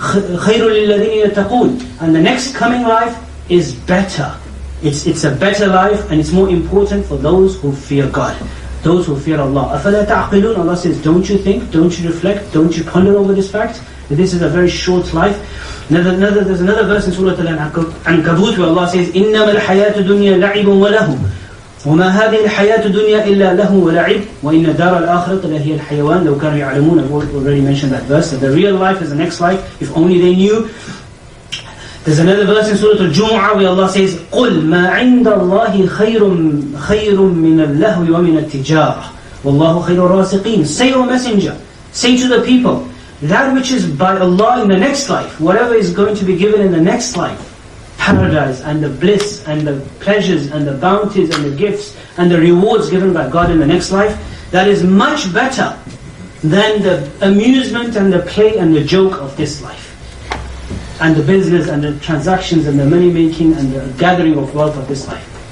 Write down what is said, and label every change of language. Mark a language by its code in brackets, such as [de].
[ar] خَيْرٌ لِلَّذِينَ يَتَّقُونَ. [en] And the next coming life is better. It's a better life, and it's more important for those who fear God, those who fear Allah. [ar] أَفَلَا تَعْقِلُونَ. [en] Allah says, don't you think, don't you reflect, don't you ponder over this fact, that this is a very short life? There's another verse in Surah Al-Ankabut where Allah says, [ar] إِنَّمَا الْحَيَاةُ الدُّنْيَا لَعِبٌ وَلَهُ وَمَا هَذِهِ الْحَيَاةُ الدُّنْيَا إِلَّا لَهُ وَلَعِبٌ وَإِنَّ دَارَ الْآخِرَةَ لَهِيَ الْحَيَوَانُ لَوْ كَانُوا يَعْلَمُونَ. [en] I've already mentioned that verse, that the real life is the next life, if only they knew. There's another verse in Surah Al-Jumu'ah where Allah says, [ar] قُلْ مَا عِنْدَ اللَّهِ خَيْرٌ مِّنَ اللَّهْوِ وَمِنَ التِّجَارَةِ وَاللَّهُ خَيْرُ الرَّازِقِينَ. [en] Say, O Messenger, say to the people, that which is by Allah in the next life, whatever is going to be given in the next life, paradise and the bliss and the pleasures and the bounties and the gifts and the rewards given by God in the next life, that is much better than the amusement and the play and the joke of this life, and the business and the transactions and the money making and the gathering of wealth of this life.